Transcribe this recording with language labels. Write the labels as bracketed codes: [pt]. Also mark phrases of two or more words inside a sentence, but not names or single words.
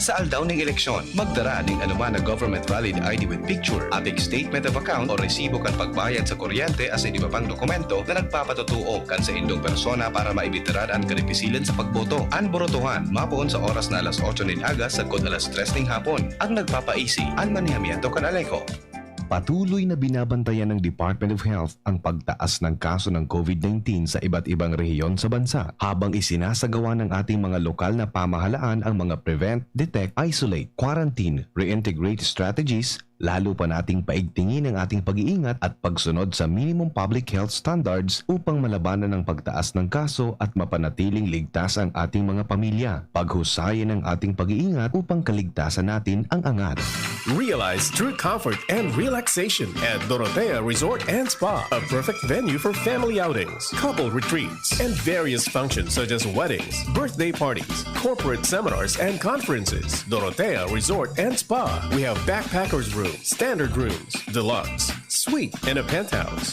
[bik] Sa aldaw ng eleksyon, magdara ng anuman na [en] government valid ID with picture, [bik] APEC [en] statement of account [bik] o resibo kan pagbayad sa kuryente asin iba pang dokumento na nagpapatutuo kan sa indong persona para maibitiran ang karipisilan sa pagboto. Ang borotohan, mapoon sa oras na alas 8 ng aga sa kod alas 3 ng hapon. Ang nagpapaisi, ang manihamiento kan ALECO. [tl] Patuloy na binabantayan ng Department of Health ang pagtaas ng kaso ng COVID-19 sa iba't ibang rehiyon sa bansa habang isinasagawa ng ating mga lokal na pamahalaan ang mga [en] prevent, detect, isolate, quarantine, reintegrate strategies. [tl] Lalo pa nating paigtingin ang ating pag-iingat at pagsunod sa [en] minimum public health standards [tl] upang malabanan ang pagtaas ng kaso at mapanatiling ligtas ang ating mga pamilya. Paghusayin ang ating pag-iingat upang kaligtasan natin ang angat. [en] Realize true comfort and relaxation at Dorotea Resort and Spa, a perfect venue for family outings, couple retreats, and various functions such as weddings, birthday parties, corporate seminars, and conferences. Dorotea Resort and Spa. We have backpackers rooms, standard rooms, deluxe, suite, and a penthouse.